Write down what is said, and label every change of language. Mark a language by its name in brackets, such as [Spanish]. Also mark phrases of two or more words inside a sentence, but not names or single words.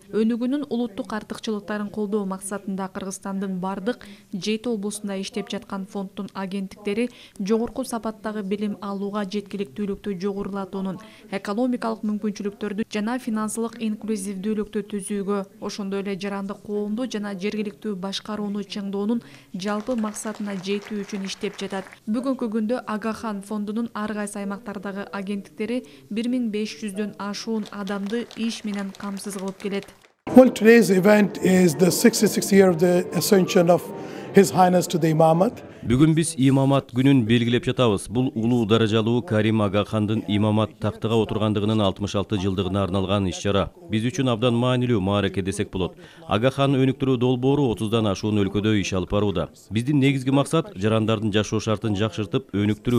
[Kyrgyz] Өнүгүүнүн улуттук артыкчылыктарын колдоо максатында Кыргызстандын бардык 7 облусунда иштеп жаткан фонддун агенттиктери жогорку сапаттагы билим алууга жеткиликтүүлүктү жогорулатуунун, экономикалык мүмкүнчүлүктөрдү жана финансылык инклюзивдүүлүктү түзүүгө, ошондой эле жарандык коомду жана жергиликтүү башкарууну чыңдоонун жалпы максатына жетүү үчүн иштеп жатат. Бүгүнкү күндө Агахан фондунун ар кайсы аймактардагы агенттиктери 1500дөн ашуун адамды иш менен камсыз кылып келет. [English] Well, today's event is the 66th year of the ascension of His Highness to the Imamate. [Kyrgyz] Бүгүн биз имамат күнүн белгилеп жатабыз. Бул улуу даражалуу Карим Агахандын имамат тактыга отургандыгынын 66 жылдыгына арналган иш-чара. Биз үчүн абдан маанилүү маареке десек болот. Агахан өнүктүрүү долбоору 30дан ашуун өлкөдө иш алып барууда. Биздин негизги максат жарандардын жашоо шартын жакшыртып өнүктүрүү.